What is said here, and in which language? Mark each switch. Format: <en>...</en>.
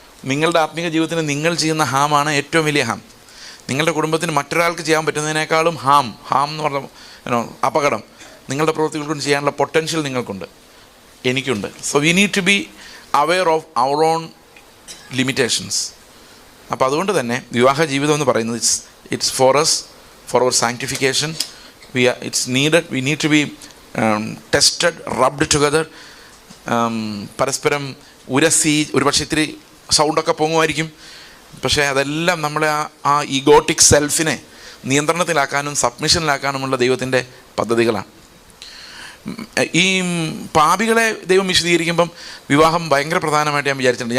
<ml>നിങ്ങളുടെ ആത്മീയ ജീവിതത്തിന് നിങ്ങൾ ചെയ്യുന്ന ഹാമാണ് ഏറ്റവും വലിയ ഹാം. നിങ്ങളുടെ കുടുംബത്തിന് മറ്റൊരാൾക്ക് ചെയ്യാൻ പറ്റുന്നതിനേക്കാളും ഹാം എന്ന് പറഞ്ഞ അപകടം നിങ്ങളുടെ പ്രവൃത്തികൾ കൊണ്ട് ചെയ്യാനുള്ള പൊട്ടൻഷ്യൽ നിങ്ങൾക്കുണ്ട്, എനിക്കുണ്ട്.</ml> <en>So we need to be aware of our own limitations.</en> <ml>അപ്പോൾ അതുകൊണ്ട് തന്നെ വിവാഹ ജീവിതം എന്ന് പറയുന്നത്</ml> <en>it's for us, for our sanctification. It's needed. We need to be tested, rubbed together.</en> <ml>പരസ്പരം ഉരസി, ഒരുപക്ഷെ ഇത്തിരി സൗണ്ടൊക്കെ പൊങ്ങുമായിരിക്കും. പക്ഷേ അതെല്ലാം നമ്മളെ ആ ഈഗോട്ടിക് സെൽഫിനെ നിയന്ത്രണത്തിലാക്കാനും സബ്മിഷനിലാക്കാനുമുള്ള ദൈവത്തിൻ്റെ പദ്ധതികളാണ്. ഈ പാപികളെ ദൈവം വിശദീകരിക്കുമ്പം വിവാഹം ഭയങ്കര പ്രധാനമായിട്ട് ഞാൻ വിചാരിച്ചിട്ടുണ്ട്.</ml>